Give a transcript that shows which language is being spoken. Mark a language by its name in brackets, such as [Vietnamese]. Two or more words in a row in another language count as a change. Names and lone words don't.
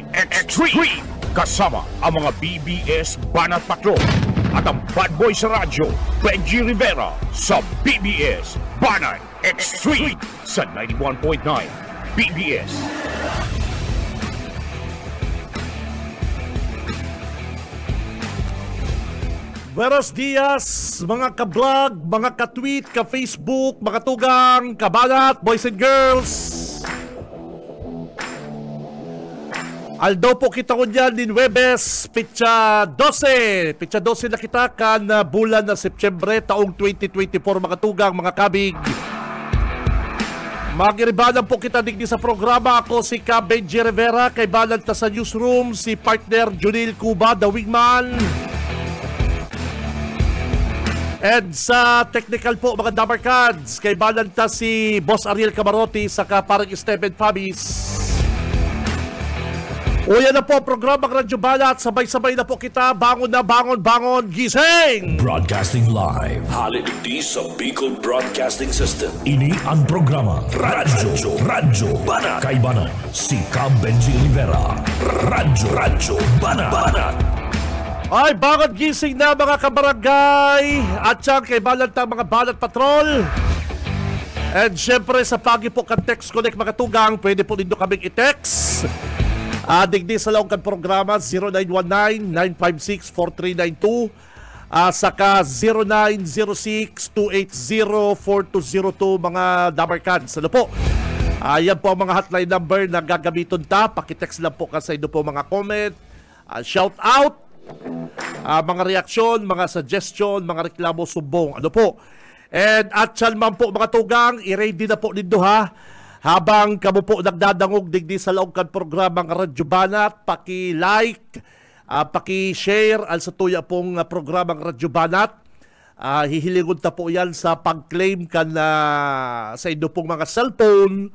[Filipino] Kasama ang mga BBS Banat Patrol at ang bad boy sa radyo, Benji Rivera, sa BBS Banat Extreme sa 91.9 BBS. [Spanish] Buenos dias, [Bikol] mga ka-vlog, mga ka-tweet, ka-Facebook, mga tugang, kabanat, [English] boys and girls. [Bikol] Aldaw po kita ko dyan din Webes, Pitsa 12 na kita kan bulan na Setyembre, taong 2024, mga tugang, mga kabig. Magiribanan po kita digdi sa programa. Ako si Ka Benji Rivera, kay balan ta sa newsroom, si partner Junil Cuba, [English] the wingman. [Bikol] And sa technical po, mga Damarkads, kay balanta si Boss Ariel Camarote, saka parang Steven Fabis. O yan na po, programang Radyo Banat. Sabay-sabay na po kita. [Filipino] Bangon na, bangon, gising! [English] Broadcasting live. [Bikol] Haliligdi sa Bicol Broadcasting System. Ini ang programa Radyo Banat. Kay Banat, si Ka Benji Rivera. Radyo Banat. Ay, bangon gising na mga kabarangay at siyang kay balantang mga Banat Patrol. And syempre sa pagi po kan [English] text connect [Bikol] mga tugang, pwede po nindo kaming i-text. Digdi sa laong kan programa 0919-956-4392 saka 0906-280-4202 mga Damarkads. Ano po? Yan po ang mga [English] hotline number [Bikol] na gagamiton ta. [Filipino] Pakitext lang po kasi ito po mga comment, shout out, mga reaksyon, mga suggestion, mga reklamo, sumbong. Ano po? [Bikol] And at siyan man po mga tugang, i-ready na po nindo ha. Habang kamo po nagdadangog digdi sa laong kan programang Radyo Banat, paki-like, paki-share al sa tuya pong programang Radyo Banat. Hihilingon ta po yan sa pag-claim kan sa inyo pong mga cellphone.